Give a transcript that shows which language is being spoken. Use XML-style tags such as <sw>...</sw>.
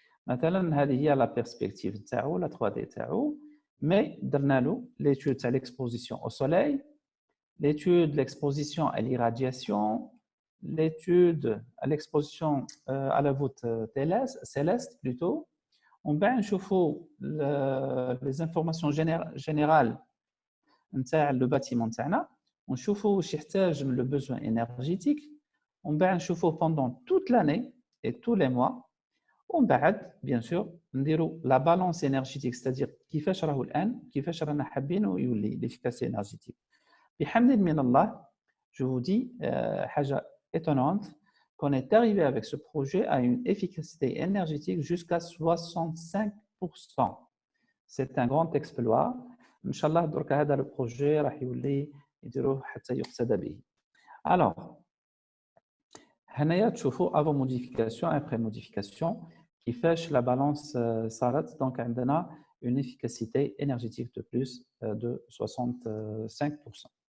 <fr>Maintenant, il y a la perspective, la 3D, mais dans l'étude de l'exposition au soleil, l'étude de l'exposition à l'irradiation, l'étude à l'exposition à la voûte céleste plutôt. On va</fr> <ar>نشوفوا</ar> <fr>les informations générales</fr> <ar>نتاع</ar> <fr>le bâtiment</fr> <ar>تاعنا ونشوفوا واش يحتاج من</ar> <fr>le besoin énergétique. On va</fr> <ar>نشوفوا</ar> <fr>pendant toute l'année et tous les mois.</fr> <ar>ومن بعد</ar> <fr>bien sûr</fr> <ar>نديروا</ar> <fr>la balance énergétique, c'est-à-dire</fr> <ar>كيفاش راهو الان كيفاش رانا حابينه يولي</ar> <fr>l'efficacité énergétique.</fr> <ar>بحمد من الله,</ar> <fr>je vous dis</fr> <ar>حاجه</ar> <fr>étonnante, qu'on est arrivé avec ce projet à une efficacité énergétique jusqu'à 65%. C'est un grand exploit. Inch'Allah, donc, le projet</fr> <ar>راح يولي يديروه حتى يقتدى به.</ar> <fr>Alors,</fr> <ar>هنايا تشوفوا</ar> <fr>avant modification après modification</fr> <ar>كيفاش</ar> <fr>la balance</fr> <ar>صارت.</ar> <fr>Donc</fr> <ar>عندنا</ar> <fr>une efficacité énergétique de plus de 65%.</fr>